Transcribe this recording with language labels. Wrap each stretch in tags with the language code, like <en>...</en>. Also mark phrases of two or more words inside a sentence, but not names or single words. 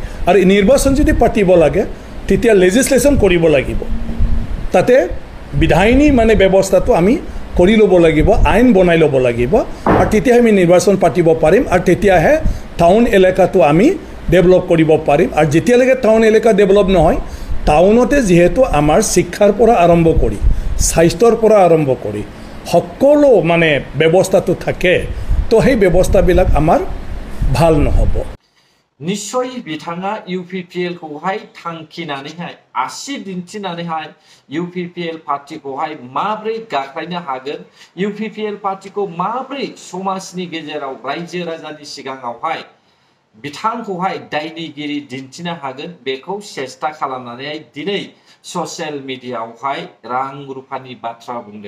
<as>আৰু নিৰ্বাচন যদি পাতিব লাগে তেতিয়া লেজিছলেশ্যন কৰিব লাগিব, তাতে বিধায়িনী মানে ব্যৱস্থাটো আমি কৰি ল'ব লাগিব, আইন বনাই ল'ব লাগিব, আৰু তেতিয়াহে আমি নিৰ্বাচন পাতিব পাৰিম, আৰু তেতিয়াহে টাউন এলেকাটো আমি ডেভেলপ কৰিব পাৰিম। আৰু যেতিয়ালৈকে টাউন এলেকা ডেভেলপ নহয়, টাউনতে যিহেতু আমাৰ শিক্ষাৰ পৰা আৰম্ভ কৰি স্বাস্থ্যৰ পৰা আৰম্ভ কৰি সকলো মানে ব্যৱস্থাটো থাকে, তো সেই ব্যৱস্থাবিলাক আমাৰ ভাল নহ'ব।</as> <brx>निश्चय बिथाङा UPPL खौहाय थांखिनानैहाय आसि दिन्थिनानैहाय UPPL पार्टीखौहाय माब्रै गाख्लायनो हागोन, UPPL पार्टीखौ माब्रै समाजनि गेजेराव रायजो राजानि सिगाङावहाय बिथांखौहाय दायनिगिरि दिन्थिनो हागोन, बेखौ सेस्था खालामनानैहाय दिनै ससियेल मिडियायावहाय रां रुफानि बाथ्रा बुंदों।</brx>